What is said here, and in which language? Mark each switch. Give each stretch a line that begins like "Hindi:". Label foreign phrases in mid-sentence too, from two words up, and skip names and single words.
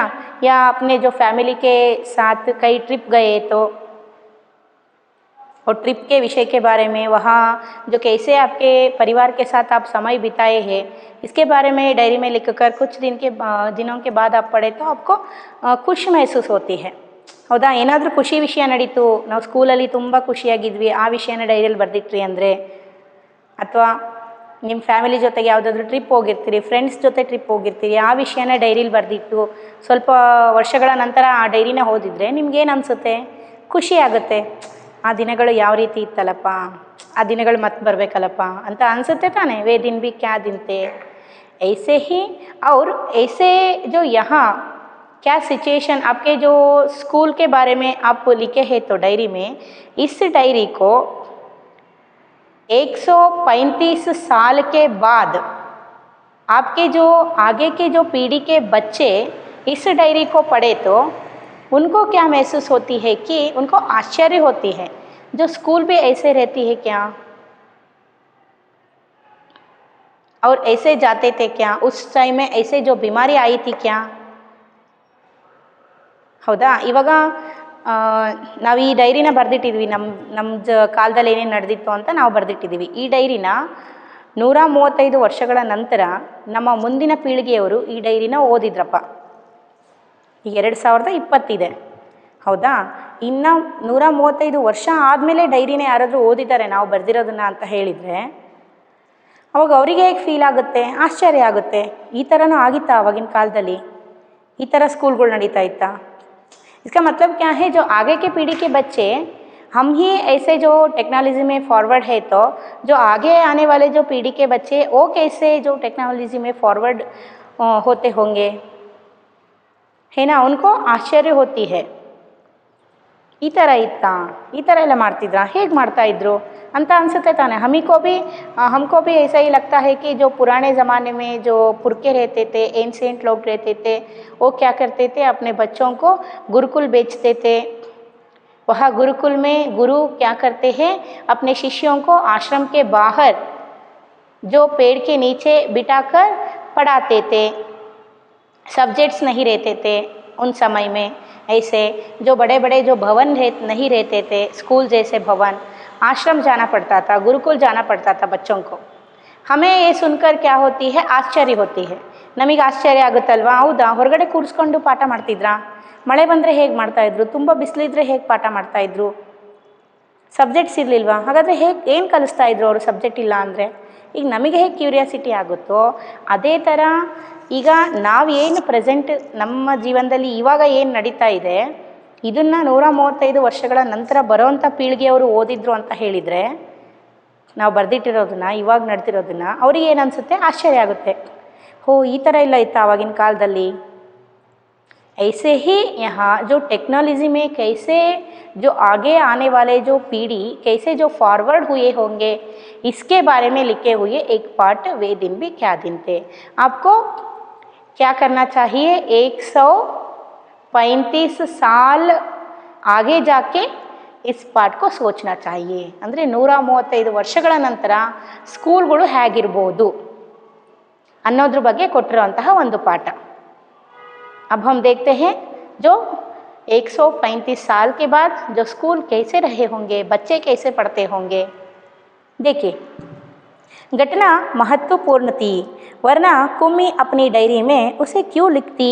Hindi: या अपने जो फैमिली के साथ कई ट्रिप गए तो और ट्रिप के विषय के बारे में, वहाँ जो कैसे आपके परिवार के साथ आप समय बिताए हैं, इसके बारे में डायरी में लिखकर कुछ दिनों के बाद आप पढ़े तो आपको खुश महसूस होती है।
Kannada: ಹೌದಾ, ಏನಾದರೂ ಖುಷಿ ವಿಷಯ ನಡೀತು, ನಾವು ಸ್ಕೂಲಲ್ಲಿ ತುಂಬ ಖುಷಿಯಾಗಿದ್ವಿ, ಆ ವಿಷಯನ ಡೈರಿಯಲ್ಲಿ ಬರೆದಿಟ್ರಿ ಅಂದರೆ, ಅಥವಾ ನಿಮ್ಮ ಫ್ಯಾಮಿಲಿ ಜೊತೆಗೆ ಯಾವುದಾದ್ರೂ ಟ್ರಿಪ್ ಹೋಗಿರ್ತೀರಿ, ಫ್ರೆಂಡ್ಸ್ ಜೊತೆ ಟ್ರಿಪ್ ಹೋಗಿರ್ತೀರಿ, ಆ ವಿಷಯನ ಡೈರಿಲಿ ಬರೆದಿಟ್ಟು ಸ್ವಲ್ಪ ವರ್ಷಗಳ ನಂತರ ಆ ಡೈರಿನ ಓದಿದರೆ ನಿಮ್ಗೇನು ಅನಿಸುತ್ತೆ, ಖುಷಿ ಆಗುತ್ತೆ। ಆ ದಿನಗಳು ಯಾವ ರೀತಿ ಇತ್ತಲ್ಲಪ್ಪ, ಆ ದಿನಗಳು ಮತ್ತೆ ಬರಬೇಕಲ್ಲಪ್ಪ ಅಂತ ಅನಿಸುತ್ತೆ ತಾನೇ।
Hindi: वे दिन भी क्या दिन थे। ऐसे ही और ऐसे जो यहाँ क्या सिचुएशन आपके जो स्कूल के बारे में आप लिखे हैं तो डायरी में, इस डायरी को 135 साल के बाद आपके जो आगे के जो पीढ़ी के बच्चे इस डायरी को पढ़े तो उनको क्या महसूस होती है कि उनको आश्चर्य होती है, जो स्कूल भी ऐसे रहती है क्या, और ऐसे जाते थे क्या, उस टाइम में ऐसे जो बीमारी आई थी क्या।
Kannada: ಹೌದಾ, ಇವಾಗ ನಾವು ಈ ಡೈರಿನ ಬರೆದಿಟ್ಟಿದ್ವಿ, ನಮ್ಮ ಕಾಲದಲ್ಲಿ ಏನೇನು ನಡೆದಿತ್ತು ಅಂತ ನಾವು ಬರೆದಿಟ್ಟಿದ್ದೀವಿ। ಈ ಡೈರಿನ 135 ವರ್ಷಗಳ ನಂತರ ನಮ್ಮ ಮುಂದಿನ ಪೀಳಿಗೆಯವರು ಈ ಡೈರಿನ ಓದಿದ್ರಪ್ಪ। ಈಗ 2020 ಇದೆ, ಹೌದಾ। ಇನ್ನು 135 ವರ್ಷ ಆದಮೇಲೆ ಡೈರಿನ ಯಾರಾದರೂ ಓದಿದ್ದಾರೆ ನಾವು ಬರೆದಿರೋದನ್ನು ಅಂತ ಹೇಳಿದರೆ ಅವಾಗ ಅವರಿಗೆ ಹೇಗೆ ಫೀಲ್ ಆಗುತ್ತೆ, ಆಶ್ಚರ್ಯ ಆಗುತ್ತೆ। ಈ ಥರನೂ ಆಗಿತ್ತಾ ಆವಾಗಿನ ಕಾಲದಲ್ಲಿ, ಈ ಥರ ಸ್ಕೂಲ್ಗಳು ನಡೀತಾ ಇತ್ತಾ।
Hindi: इसका मतलब क्या है, जो आगे के पीढ़ी के बच्चे हम ही ऐसे जो टेक्नोलॉजी में फॉरवर्ड है तो जो आगे आने वाले जो पीढ़ी के बच्चे वो कैसे जो टेक्नोलॉजी में फॉरवर्ड होते होंगे, है ना, उनको आश्चर्य होती है।
Kannada: ಈ ಥರ ಇತ್ತಾ, ಈ ಥರ ಎಲ್ಲ ಮಾಡ್ತಿದ್ರಾ, ಹೇಗೆ ಮಾಡ್ತಾಯಿದ್ರು ಅಂತ ಅನಿಸುತ್ತೆ ತಾನೆ.
Hindi: हमको भी ऐसा ही लगता है कि जो पुराने ज़माने में जो पुरखे रहते थे, एंशिएंट लोग रहते थे, वो क्या करते थे, अपने बच्चों को गुरुकुल भेजते थे. वह गुरुकुल में गुरु क्या करते हैं, अपने शिष्यों को आश्रम के बाहर जो पेड़ के नीचे बिठाकर पढ़ाते थे. सब्जेक्ट्स नहीं रहते थे उन समय में. ऐसे जो बड़े बड़े जो भवन नहीं रहते थे, स्कूल जैसे भवन, आश्रम जाना पड़ता था, गुरुकुल जाना पड़ता था बच्चों को. हमें ये सुनकर क्या होती है, आश्चर्य होती है.
Kannada: ನಮಗೆ ಆಶ್ಚರ್ಯ ಆಗುತ್ತಲ್ವಾ, ಹೌದಾ ಹೊರಗಡೆ ಕೂರಿಸ್ಕೊಂಡು ಪಾಠ ಮಾಡ್ತಿದ್ರಾ, ಮಳೆ ಬಂದರೆ ಹೇಗೆ ಮಾಡ್ತಾಯಿದ್ರು, ತುಂಬ ಬಿಸಿಲಿದ್ರೆ ಹೇಗೆ ಪಾಠ ಮಾಡ್ತಾಯಿದ್ರು, ಸಬ್ಜೆಕ್ಟ್ಸ್ ಇರಲಿಲ್ವಾ, ಹಾಗಾದರೆ ಹೇಗೆ ಏನು ಕಲಿಸ್ತಾಯಿದ್ರು ಅವರು ಸಬ್ಜೆಕ್ಟ್ ಇಲ್ಲ ಅಂದರೆ. ಈಗ ನಮಗೆ ಹೇಗೆ ಕ್ಯೂರಿಯಾಸಿಟಿ ಆಗುತ್ತೋ ಅದೇ ಥರ ಈಗ ನಾವು ಏನು ಪ್ರೆಸೆಂಟ್ ನಮ್ಮ ಜೀವನದಲ್ಲಿ ಇವಾಗ ಏನು ನಡೀತಾ ಇದೆ ಇದನ್ನು 135 ವರ್ಷಗಳ ನಂತರ ಬರೋವಂಥ ಪೀಳಿಗೆಯವರು ಓದಿದ್ರು ಅಂತ ಹೇಳಿದರೆ, ನಾವು ಬರೆದಿಟ್ಟಿರೋದನ್ನು ಇವಾಗ ನಡೆದಿರೋದನ್ನು ಅವ್ರಿಗೆ ಏನು ಅನಿಸುತ್ತೆ, ಆಶ್ಚರ್ಯ ಆಗುತ್ತೆ. ಓ ಈ ಥರ ಎಲ್ಲ ಇತ್ತಾ ಆವಾಗಿನ ಕಾಲದಲ್ಲಿ.
Hindi: ऐसे ही यहाँ जो टेक्नोलॉजी में कैसे जो आगे आने वाले जो पीढ़ी कैसे जो फॉरवर्ड हुए होंगे इसके बारे में लिखे हुए एक पाठ वे दिन भी क्या दिन थे. आपको क्या करना चाहिए, 135 साल आगे जाके इस पाठ को सोचना चाहिए.
Kannada: ಅಂದರೆ 135 ವರ್ಷಗಳ ನಂತರ ಸ್ಕೂಲ್ಗಳು ಹೇಗಿರ್ಬೋದು ಅನ್ನೋದ್ರ ಬಗ್ಗೆ ಕೊಟ್ಟಿರುವಂತಹ ಒಂದು ಪಾಠ.
Hindi: अब हम देखते हैं जो 135 साल के बाद जो स्कूल कैसे रहे होंगे, बच्चे कैसे पढ़ते होंगे. देखिए घटना महत्वपूर्ण थी, वरना कुम्मी अपनी डायरी में उसे क्यों लिखती.